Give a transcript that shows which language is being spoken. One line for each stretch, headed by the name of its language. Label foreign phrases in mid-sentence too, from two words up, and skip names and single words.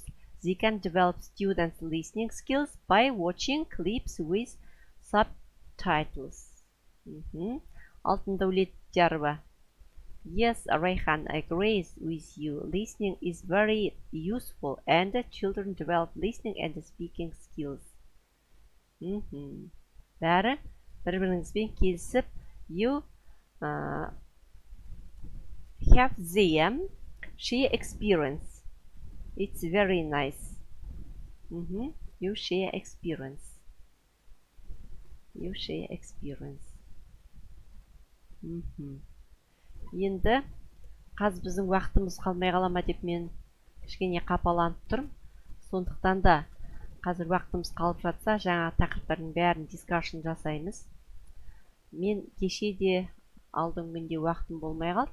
English: They can develop students' listening skills by watching clips with subtitles. Алтын Дәулетярова. Yes, Rayhan agrees with you. Listening is very useful and children develop listening and speaking skills.
Kazakh: Бәрі бір-біріңізбен келісіп,
English: you have them share experience. It's very nice. You share experience. You share experience.
Kazakh: Енді қазір біздің уақытымыз қалмай қала ма деп мен кішкене қапаланып тұрмын. Сондықтан да қазір уақытымыз қалып жатса, жаңа тақырыптардың бәрін дискашн жасаймыз. Мен кеше де алдыңғы күнде уақытым болмай қалды.